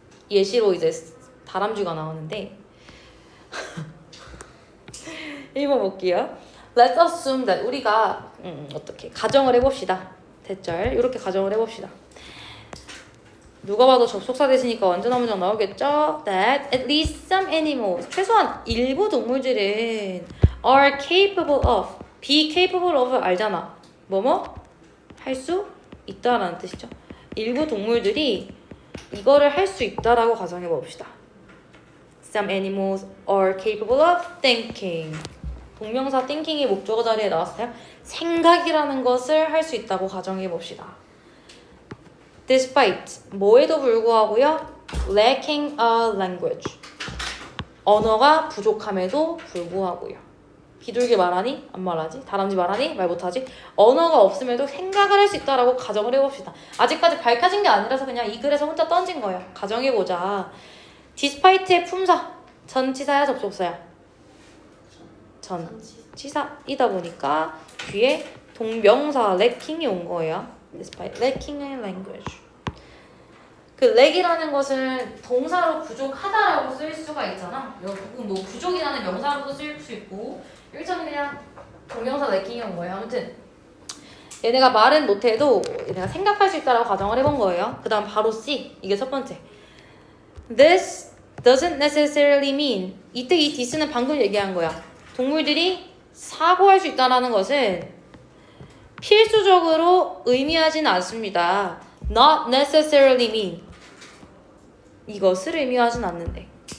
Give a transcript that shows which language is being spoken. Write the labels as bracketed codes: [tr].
[ko] 예시로 이제 다람쥐가 나오는데 1번 볼게요. [en] Let's assume that [ko] 우리가 어떻게 가정을 해봅시다. 대절 이렇게 가정을 해봅시다. 누가 봐도 접속사 대시니까 완전한 문장 나오겠죠? [en] That at least some animals [ko] 최소한 일부 동물들은 [en] are capable of be capable of [ko] 알잖아. 뭐뭐? 할 수 있다라는 뜻이죠. 일부 동물들이 이거를 할 수 있다라고 가정해 봅시다. [en] Some animals are capable of thinking. [ko] 동명사 thinking이 목적어 자리에 나왔어요. 생각이라는 것을 할 수 있다고 가정해 봅시다. [en] Despite [ko] 뭐에도 불구하고요. [en] Lacking a language. [ko] 언어가 부족함에도 불구하고요. 비둘기 말하니? 안 말하지? 다람쥐 말하니? 말 못하지? 언어가 없음에도 생각을 할 수 있다라고 가정을 해봅시다. 아직까지 밝혀진 게 아니라서 그냥 이 글에서 혼자 던진 거예요. 가정해보자. despite의 품사. 전치사야 접속사야? 전치사이다 보니까 뒤에 동명사 lacking이 온 거예요. [en] despite lacking의 language. [ko] 그 lack이라는 것은 동사로 부족하다라고 쓰일 수가 있잖아. 여기 뭐 부족이라는 명사로도 쓰일 수 있고 여기서는 그냥 동명사 lacking이 온 거예요. 아무튼 얘네가 말은 못해도 얘네가 생각할 수 있다라고 가정을 해본 거예요. 그 다음 바로 C. 이게 첫 번째. [en] This doesn't necessarily mean. [ko] 이때 이 this는 방금 얘기한 거야. 동물들이 사고할 수 있다는 것은 필수적으로 의미하지는 않습니다. [en] Not necessarily mean. [ko] 이것을 의미하진 않는데.